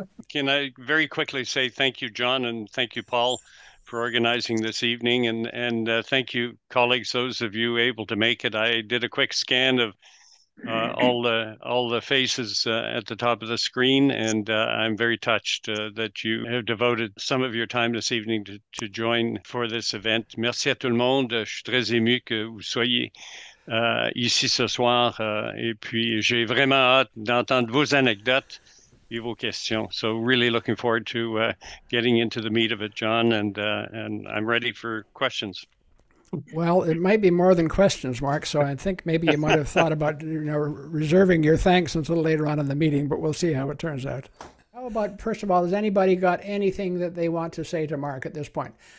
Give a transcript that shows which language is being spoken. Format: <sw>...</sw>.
<en>Can I very quickly say thank you, John, and thank you, Paul, for organizing this evening, and thank you, colleagues, those of you able to make it. I did a quick scan of all the faces at the top of the screen, and I'm very touched that you have devoted some of your time this evening to join for this event.</en> <fr>Merci à tout le monde. Je suis très ému que vous soyez ici ce soir, et puis j'ai vraiment hâte d'entendre vos anecdotes et vos questions.</fr> <en>So really looking forward to getting into the meat of it, John, and I'm ready for questions. Well, it might be more than questions, Marc, so I think maybe you might have thought about reserving your thanks until later on in the meeting, but we'll see how it turns out. How about, first of all, has anybody got anything that they want to say to Marc at this point?</en>